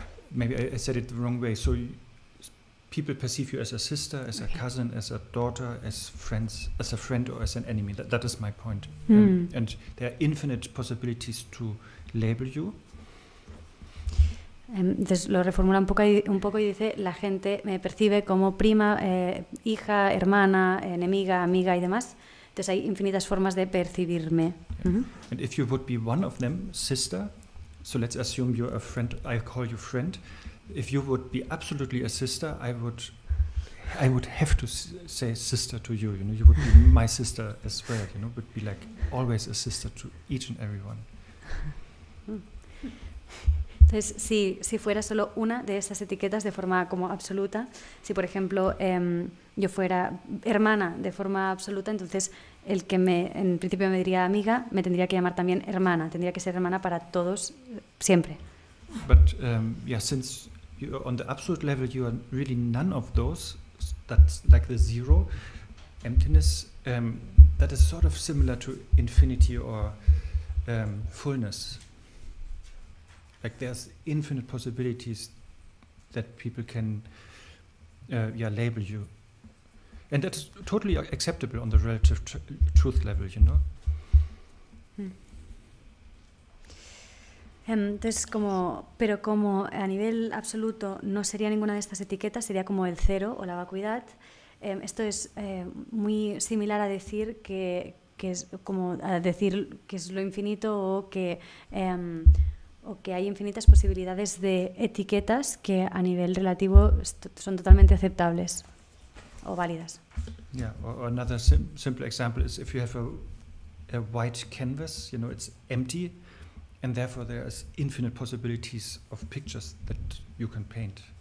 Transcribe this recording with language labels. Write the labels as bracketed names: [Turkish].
[English] Maybe I said it the wrong way. So people perceive you as a sister, as a cousin, as a daughter, as friends, as a friend or as an enemy. That is my point. And there are infinite possibilities to label you. [Spanish] Entonces lo reformula un poco y dice, la gente me percibe como prima, hija, hermana, enemiga, amiga y demás. Entonces hay infinitas formas de percibirme. [English] Yeah. And if you would be one of them, sister, so let's assume you're a friend, I call you friend. If you would be absolutely a sister, I would have to say sister to you. You know, you would be my sister as well. You know, would be like always a sister to each and everyone. [Spanish] Entonces, si fuera solo una de estas etiquetas de forma como absoluta, si por ejemplo yo fuera hermana de forma absoluta, entonces el que en principio me diría amiga me tendría que llamar también hermana, tendría que ser hermana para todos siempre. [English] But yeah, since you're on the absolute level, you are really none of those. That's like the zero, emptiness. That is sort of similar to infinity or fullness. Like there's infinite possibilities that people can label you. And that's totally acceptable on the relative truth level, you know. [Spanish] Entonces, pero como a nivel absoluto no sería ninguna de estas etiquetas, sería como el cero o la vacuidad. Esto es muy similar a decir que es como a decir que es lo infinito o que hay infinitas posibilidades de etiquetas que a nivel relativo son totalmente aceptables o válidas. [English] Yeah, or another simple example is if you have a white canvas, you know, it's empty, and therefore there is infinite possibilities of pictures that you can paint.